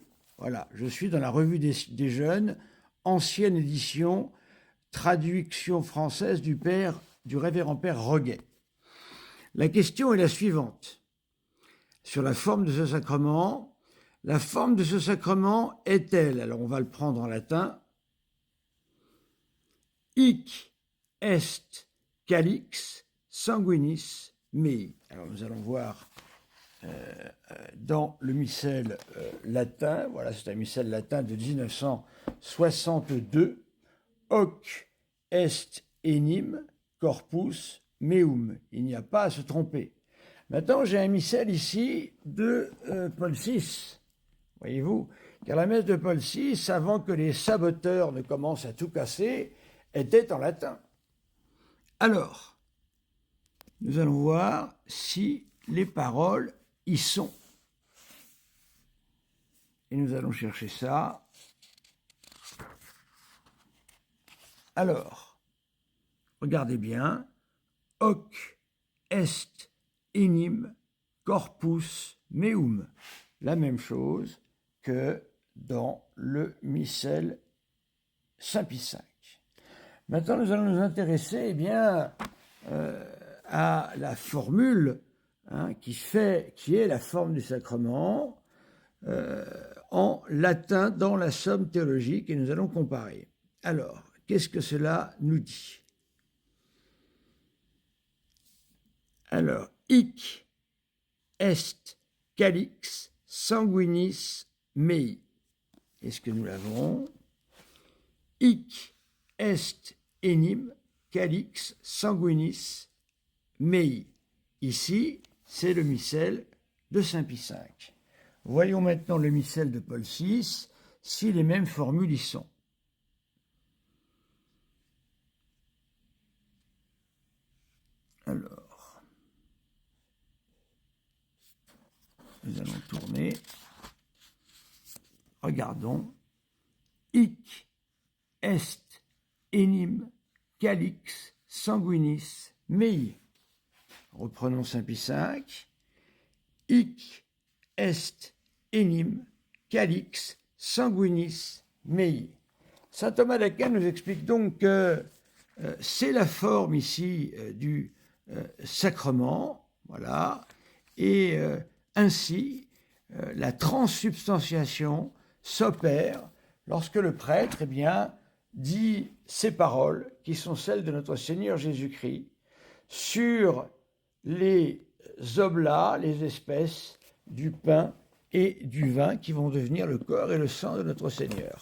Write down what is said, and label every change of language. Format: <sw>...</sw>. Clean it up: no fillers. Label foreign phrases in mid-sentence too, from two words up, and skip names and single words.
<fr>Voilà, je suis dans la Revue des Jeunes, ancienne édition, traduction française du révérend père Roguet. La question est la suivante. Sur la forme de ce sacrement, la forme de ce sacrement est-elle, alors on va le prendre en latin,</fr> <la>hic est calix sanguinis mei.</la> <fr>Alors nous allons voir dans le missel latin, voilà, c'est un missel latin de 1962,</fr> <la>hoc est enim corpus meum.</la> <fr>Il n'y a pas à se tromper. Maintenant, j'ai un missel ici de Paul VI, voyez-vous, car la messe de Paul VI, avant que les saboteurs ne commencent à tout casser, était en latin. Alors, nous allons voir si les paroles y sont. Et nous allons chercher ça. Alors, regardez bien.</fr> <la>Hoc est enim corpus meum.</la> <fr>La même chose que dans le missel Saint Pie V. Maintenant, nous allons nous intéresser, à la formule qui est la forme du sacrement en latin dans la somme théologique, et nous allons comparer. Alors, qu'est-ce que cela nous dit? Alors,</fr> <la>hic est calix sanguinis mei.</la> <fr>Est-ce que nous l'avons?</fr> <la>Hic est enim calix sanguinis mei.</la> <fr>Ici, c'est le missel de Saint Pie V. Voyons maintenant le missel de Paul VI, si les mêmes formules y sont. Alors, nous allons tourner. Regardons.</fr> <la>Hic est enim calix sanguinis mei.</la> <fr>Reprenons Saint Pie V.</fr> <la>Hic est enim calix sanguinis mei.</la> <fr>Saint Thomas d'Aquin nous explique donc que c'est la forme ici du sacrement, voilà, et ainsi la transsubstantiation s'opère lorsque le prêtre, dit ces paroles qui sont celles de notre Seigneur Jésus-Christ sur les oblats, les espèces du pain et du vin qui vont devenir le corps et le sang de notre Seigneur.</fr>